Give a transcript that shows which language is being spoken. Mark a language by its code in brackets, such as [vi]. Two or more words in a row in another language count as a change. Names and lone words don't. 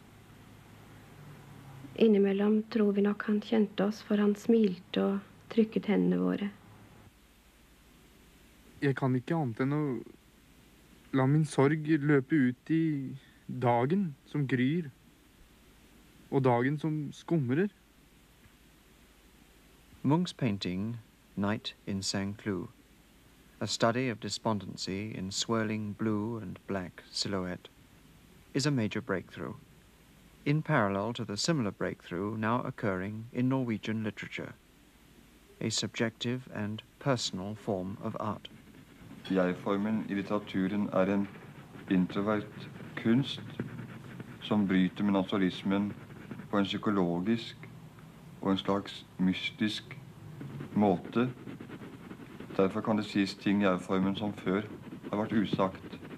[no] Innimellom tror vi nok han kjente oss, for han smilte og trykket hendene våre. Jeg kan ikke annet enn å la min sorg løpe ut i dagen som gryr, og dagen som skumrer. [en] Munch's painting, Night in Saint-Cloud, a study of despondency in swirling blue and black silhouette, is a major breakthrough, in parallel to the similar breakthrough now occurring in Norwegian literature, a subjective and personal form of art. [no] Jeg-formen i litteraturen er en introvert kunst som bryter med naturalismen på en psykologisk og en slags mystisk måte. Derfor kan det sies ting i jeg-formen som før har vært usagt.